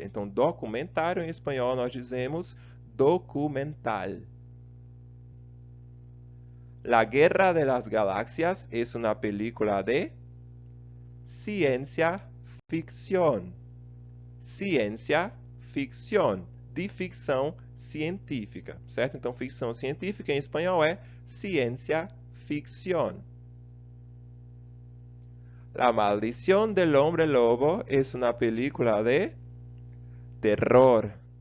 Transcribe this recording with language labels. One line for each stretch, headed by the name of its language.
Portuguese: Então, documentário em espanhol nós dizemos documental.
Spanish: La Guerra de las Galaxias es una película de ciencia ficción.
Portuguese: Ciência ficção, de ficção científica, certo? Então, ficção científica em espanhol é
Spanish: ciencia ficción. La Maldición del Hombre Lobo es una película de terror.